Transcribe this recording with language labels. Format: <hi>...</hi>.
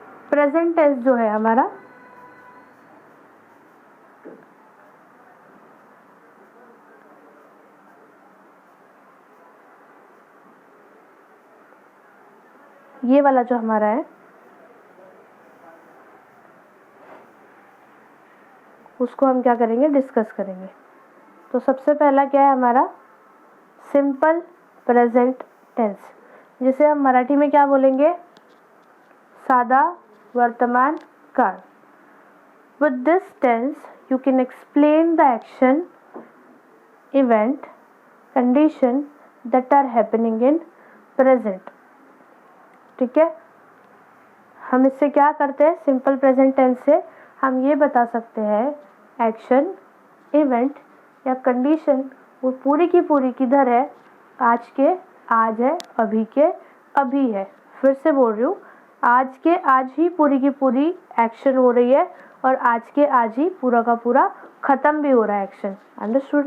<hi>Present tense जो है हमारा, ये वाला जो हमारा है, उसको हम क्या करेंगे? डिस्कस करेंगे। तो सबसे पहला क्या है हमारा? सिंपल प्रेजेंट टेंस, जिसे हम मराठी में क्या बोलेंगे?</hi> <mr>सादा वर्तमान काल।</mr> <en>With this tense, you can explain the action, event, condition that are happening in present.</en> <hi>ठीक है? हम इससे क्या करते हैं? सिंपल प्रेजेंट टेंस से हम ये बता सकते हैं एक्शन, इवेंट या कंडीशन वो पूरी की पूरी किधर है? आज के आज है, अभी के अभी है। फिर से बोल रही हूँ, आज के आज ही पूरी की पूरी एक्शन हो रही है, और आज के आज ही पूरा का पूरा ख़त्म भी हो रहा है एक्शन। अंडरस्टूड?</hi>